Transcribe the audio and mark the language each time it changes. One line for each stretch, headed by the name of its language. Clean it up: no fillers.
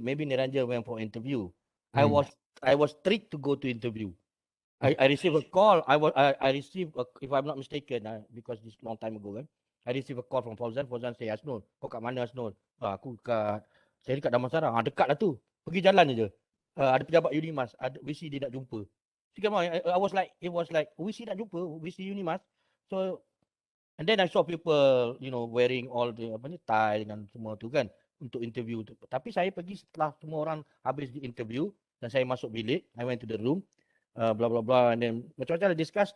English: Maybe Niranjan went for interview. I was tricked to go to interview. I received a call. I received if I'm not mistaken, because this long time ago kan. I received a call from Fauziah.
Malay: Fauziah say, Hasnul, kau kat mana Hasnul? Aku saya dekat Damansara. Dekat lah tu. Pergi jalan je. Ada pejabat Unimas. VC dia nak jumpa.
English: It was like, VC
Malay: nak jumpa,
English: VC Unimas. So, and then I saw people, wearing all the tie
Malay: dengan semua tu kan untuk interview tu. Tapi saya pergi setelah semua orang habis di interview dan saya masuk bilik,
English: I went to the room, blah blah blah, and then
Malay: macam-macam discuss.